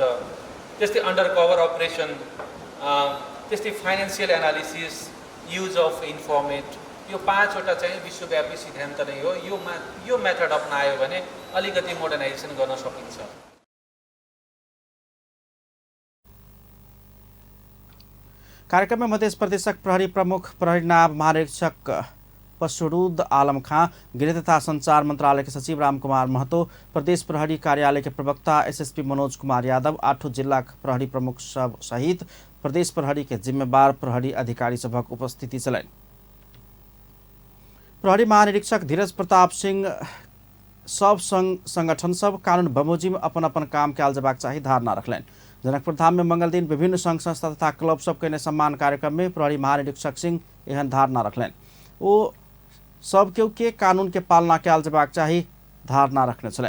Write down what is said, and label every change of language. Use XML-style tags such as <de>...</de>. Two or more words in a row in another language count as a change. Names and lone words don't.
<ne>त्यस्तै</ne> <en>under cover operation,</en> <ne>त्यस्तै</ne> <en>financial analysis, use of informant,</en> <ne>यो 5 वटा चाहिँ विश्वव्यापी सिद्धान्त नै हो। यो मेथड अपनायो भने अलिकति मोडर्नाइजेसन गर्न सकिन्छ।</ne> <mai>कार्यक्रम में मध्य प्रदेशक प्रहरी प्रमुख प्रहरी नायब महानिरीक्षक पशुरूद आलम खां, गृह तथा संचार मंत्रालय के सचिव रामकुमार महतो, प्रदेश प्रहरी कार्यालय के प्रवक्ता एसएसपी मनोज कुमार यादव, 8 जिला प्रहरी प्रमुख सब सहित प्रदेश प्रहरी के जिम्मेवार प्रहरी अधिकारी सबक उपस्थिति चलैन। प्रहरी महानिरीक्षक धीरज प्रताप सिंह सब संगठन सब कानून बमोजिम अपन अपन काम कयल जेबाक चाही धारणा रखलनि। जनकपुर धाम में मंगल दिन विभिन्न संघ संस्था तथा क्लब सब के सम्मान कार्यक्रम में प्रहरी महानिरीक्षक सिंह एहन धारणा रखलनि। ओ सब के कानून के पालना कयल जेबाक चाही धारणा रखने छलें।</mai>